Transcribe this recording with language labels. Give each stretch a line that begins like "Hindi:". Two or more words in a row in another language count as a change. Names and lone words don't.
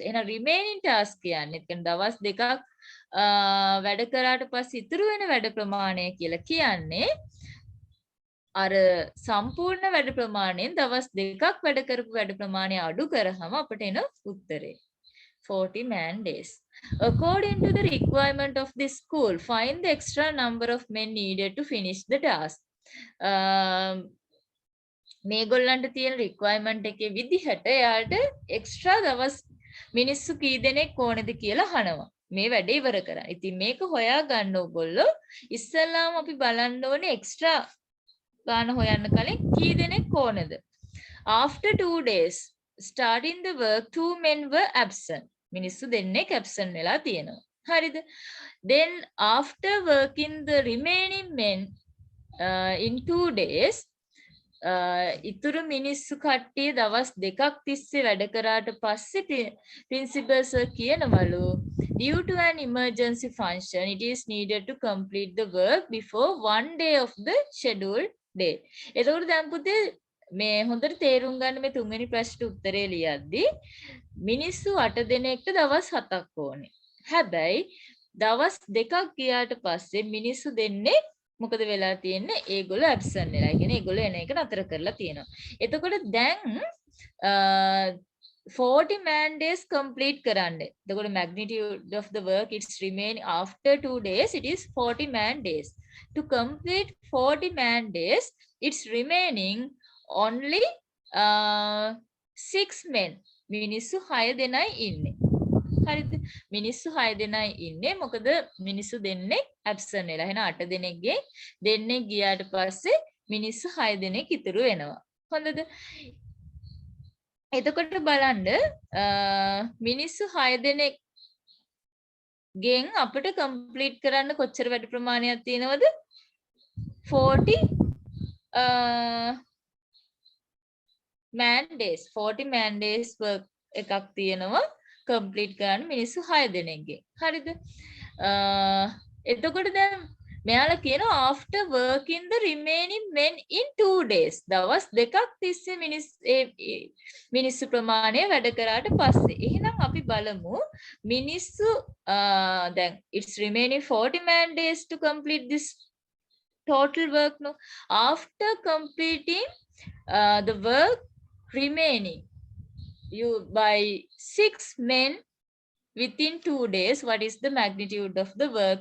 Sinhala: එහෙනම්
English: remaining task
Sinhala: කියන්නේ දවස් දෙකක් වැඩ කරාට පස්සේ ඉතුරු වෙන වැඩ ප්‍රමාණය කියලා කියන්නේ අර සම්පූර්ණ වැඩ ප්‍රමාණයෙන් දවස් දෙකක් වැඩ කරපු වැඩ ප්‍රමාණය අඩු කරාම අපිට එන උත්තරේ
English: 40 man days. According to the requirement of this school, find the extra number of men needed to finish the task.
Sinhala: මේගොල්ලන්ට තියෙන රික්වයර්මන්ට් එකේ විදිහට එයාට එක්ස්ට්‍රා දවස් මිනිස්සු කී දෙනෙක් ඕනේද කියලා අහනවා. මේ වැඩේ ඉවර කරන්න. ඉතින් මේක හොයා ගන්න ඕගොල්ලෝ ඉස්සෙල්ලාම අපි බලන්න ඕනේ එක්ස්ට්‍රා ගාන හොයන්න කලින් කී දෙනෙක් ඕනේද?
English: After 2 days starting the work, 2 men were absent.
Sinhala: මිනිස්සු දෙන්නෙක් absent වෙලා තියෙනවා. හරිද?
English: Then after working the remaining men in 2 days
Sinhala: ඉතුරු මිනිස්සු කට්ටිය දවස් දෙකක් තිස්සේ වැඩ කරාට පස්සේ
English: principal sir කියනවලු due to an emergency function it is needed to complete the work before 1 day of the scheduled day.
Sinhala: එතකොට දැන් පුතේ මේ හොඳට තේරුම් ගන්න මේ තුන්වෙනි ප්‍රශ්නට උත්තරේ ලියද්දි මිනිස්සු 8 දෙනෙක්ට දවස් 7ක් ඕනේ. හැබැයි දවස් දෙකක් ගියාට පස්සේ මිනිස්සු දෙන්නේ මොකද වෙලා තියෙන්නේ? ඒගොල්ලෝ ඇබ්සන්ට් වෙලා. ඒ කියන්නේ ඒගොල්ලෝ එන එක නතර කරලා තියෙනවා. එතකොට දැන්
English: 40 man days complete
Sinhala: කරන්න.
English: එතකොට magnitude of the work it's remaining after 2 days it is 40 man days. To complete 40 man days it's remaining only 6 men.
Sinhala: මිනිස්සු 6 දෙනයි ඉන්නේ. හරිද? මිනිස්සු 6 දෙනයි ඉන්නේ. මොකද මිනිස්සු දෙන්නේ ඇබ්සන්ට් වෙලා. එහෙනම් 8 දෙනෙක්ගේ දෙන්නේ ගියාට පස්සේ මිනිස්සු 6 දෙනෙක් ඉතුරු වෙනවා. හොඳද? එතකොට බලන්න මිනිස්සු 6 දෙනෙක් ගෙන් අපිට කම්ප්ලීට් කරන්න කොච්චර වැඩ ප්‍රමාණයක් තියෙනවද?
English: 40 man days. 40 man days work
Sinhala: එකක් තියෙනවා. complete කරන්න මිනිස්සු 6 දෙනෙක්ගේ. හරිද? එතකොට දැන් මෙයාලා කියනවා
English: after working the remaining men in 2 days.
Sinhala: දවස් දෙකක් තිස්සේ මිනිස්සු ප්‍රමාණය වැඩ කරාට පස්සේ. එහෙනම් අපි බලමු මිනිස්සු දැන්
English: it's remaining 40 man days to complete this total work no. After completing the work remaining you by 6 men within 2 days, what is the magnitude of the work?